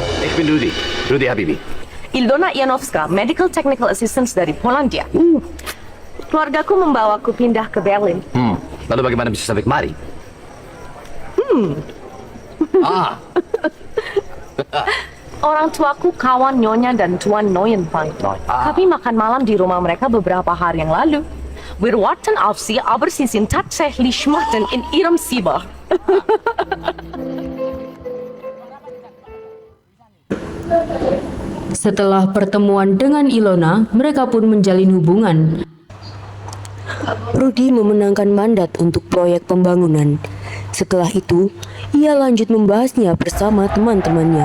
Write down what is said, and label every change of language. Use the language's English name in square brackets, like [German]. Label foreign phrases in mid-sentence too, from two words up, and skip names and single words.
[German] ich bin Rudi. Rudi Habibi. Ildona Janowska, [English] Medical Technical Assistant [Indonesian] dari Polandia. Keluargaku membawaku pindah ke Berlin. Lalu bagaimana bisa sampai kemari? Orang tuaku kawan Nyonya dan Tuan Neuenfang. Kami makan malam di rumah mereka beberapa hari yang lalu. [German] Wir warten auf Sie, aber Sie sind tatsächlich schmachten in Ihrem Zimmer. [Indonesian] Setelah pertemuan dengan Ilona, mereka pun menjalin hubungan. Rudi memenangkan mandat untuk proyek pembangunan. Setelah itu, ia lanjut membahasnya bersama teman-temannya.